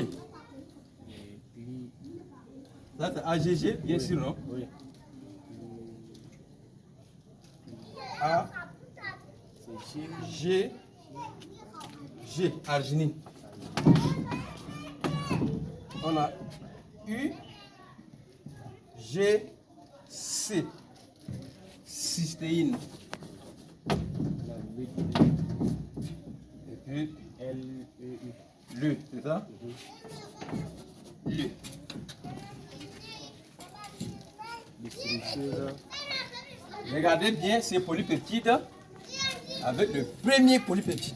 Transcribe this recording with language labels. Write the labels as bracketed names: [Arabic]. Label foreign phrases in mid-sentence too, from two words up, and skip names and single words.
[French] Et puis, Ça c'est A. G. G. Bien sûr, non? oui. A. C'est G. G. G. Arginine. On a U. G. C. Cystéine. On a lui. Et puis L-E-U. le, c'est ça? Le. Distributeur. Regardez bien ces polypeptides avec le premier polypeptide.